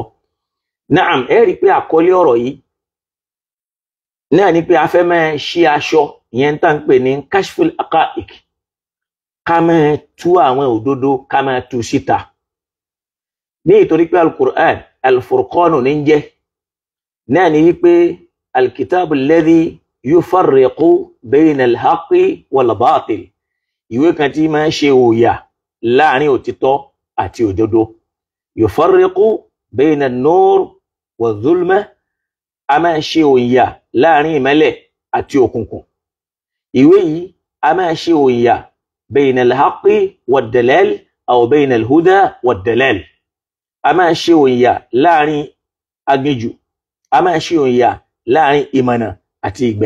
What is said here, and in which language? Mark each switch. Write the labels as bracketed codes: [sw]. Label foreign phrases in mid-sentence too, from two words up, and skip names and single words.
[yo] Naam, ẹ rí pé àkọlé ọ̀rọ̀ yìí náà ni pé a fẹ́ máa ṣí aṣọ, ìyẹn tá ń pè ní [ar] كشف الحقائق, [yo] ká máa tú àwọn òdodo, ká máa tú síta. Ní ìtorí pé [ar] القرآن الفرقان [yo] ní jẹ́, náà ni wípé [ar] الكتاب الذي يفرق بين الحق والباطل, [yo] ìwé kan tí máa ń ṣe òòyà láàrin òtítọ́ àti òdodo. [ar] يفرق بين النور والظلمة, [yo] a máa ṣe òòyà láàrin ìmọ́lẹ̀ àti òkùnkùn. Ìwé yìí a máa ṣe òòyà [ar] بين الحق والضلال أو بين الهدى والضلال, [yo] a máa ṣe òòyà láàrin aginjù, a máa ṣe òòyà láàrin ìmọ̀nà àti ìgbẹ́.